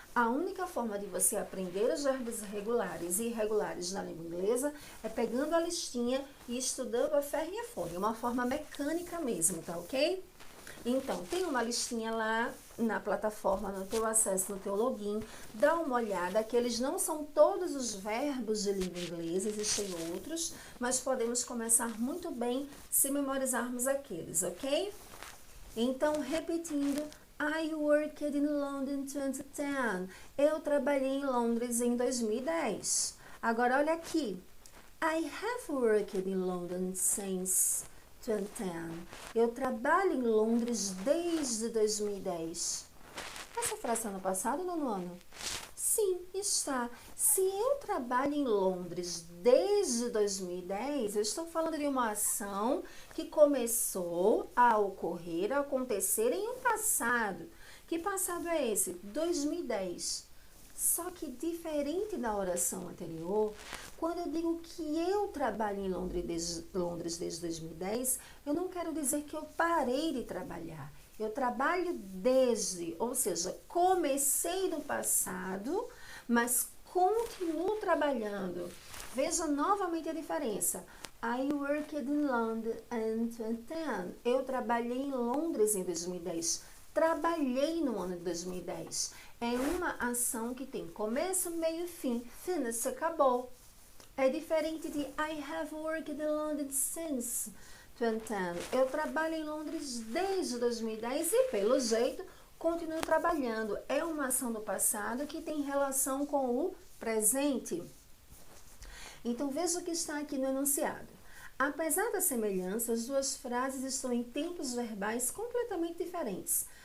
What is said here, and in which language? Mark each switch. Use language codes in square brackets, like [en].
[pt] A única forma de você aprender os verbos regulares e irregulares na língua inglesa é pegando a listinha e estudando a ferro e a folha, uma forma mecânica mesmo, tá ok? Então, tem uma listinha lá na plataforma, no teu acesso, no teu login, dá uma olhada, aqueles não são todos os verbos de língua inglesa, existem outros, mas podemos começar muito bem se memorizarmos aqueles, ok? Então, repetindo, [en] I worked in London in 2010. [pt] Eu trabalhei em Londres em 2010. Agora, olha aqui. [en] I have worked in London since 2010. [pt] Eu trabalho em Londres desde 2010. Essa frase está no passado ou no ano? Sim, está. Se eu trabalho em Londres desde 2010, eu estou falando de uma ação que começou a ocorrer, a acontecer em um passado. Que passado é esse? 2010. Só que diferente da oração anterior, quando eu digo que eu trabalho em Londres desde 2010, eu não quero dizer que eu parei de trabalhar. Eu trabalho desde, ou seja, comecei no passado, mas continuo trabalhando. Veja novamente a diferença. [en] I worked in London in 2010. [pt] Eu trabalhei em Londres em 2010. Trabalhei no ano de 2010. É uma ação que tem começo, meio e fim. Finish, acabou. É diferente de [en] I have worked in London since 2010. [pt] Eu trabalho em Londres desde 2010 e, pelo jeito, continuo trabalhando. É uma ação do passado que tem relação com o presente. Então, veja o que está aqui no enunciado. Apesar da semelhança, as duas frases estão em tempos verbais completamente diferentes.